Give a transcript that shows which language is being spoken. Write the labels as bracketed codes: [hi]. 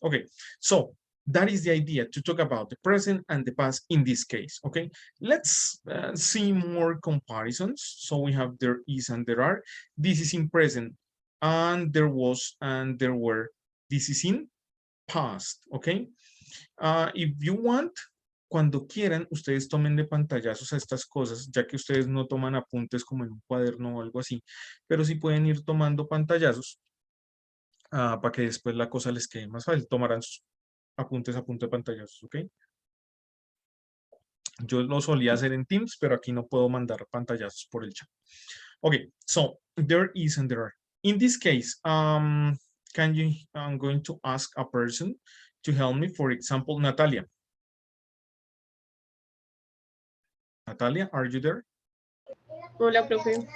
[en] Okay, so that is the idea, to talk about the present and the past in this case, okay? Let's see more comparisons. So we have there is and there are. This is in present, and there was and there were. This is in past, okay? If you want, [es] cuando quieran, ustedes tomen de pantallazos a estas cosas, ya que ustedes no toman apuntes como en un cuaderno o algo así, pero sí pueden ir tomando pantallazos para que después la cosa les quede más fácil. Tomarán sus apuntes a punto de pantallazos, ¿ok? Yo lo solía hacer en Teams, pero aquí no puedo mandar pantallazos por el chat. [en] Okay, so there is and there are. In this case, I'm going to ask a person to help me. For example, Natalia. Natalia, are you there? [es] Hola, profe.